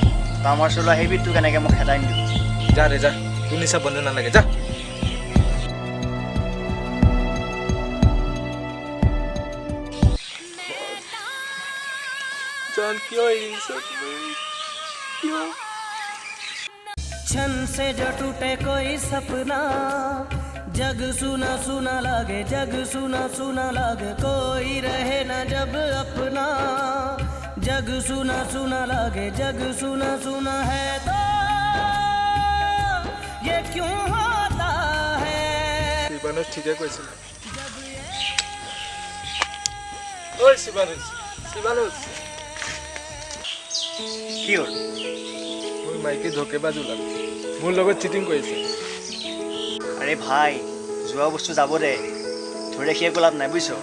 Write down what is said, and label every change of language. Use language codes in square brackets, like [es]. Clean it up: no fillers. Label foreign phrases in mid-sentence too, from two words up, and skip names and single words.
[as] তই আমাৰ ওচৰলৈ আহিবি তোক এনেকৈ মই খেদাই নিদিওঁ। যা দে যা তোৰ নিচিনা বন্ধু নালাগে যা। জান কিয় এৰিছ কিয়? [hi] क्षण से जो टूटे कोई सपना, जग सुना सुना लागे, जग सुना सुना लागे, कोई रहे ना जब अपना, जग सुना सुना लागे, जग सुना सुना है तो ये क्यों होता है? [as] শিৱানুজ ঠিকে কৈছিলে। ঐ শিৱানুজ শিৱানুজ কি হ'ল? মোৰ মাইকী ধকেবাজ ওলাল, মোৰ লগত চিটিং কৰিছে। আৰে ভাই যোৱা বস্তু যাব দে, ধৰি ৰাখি একো লাভ নাই বুজিছ।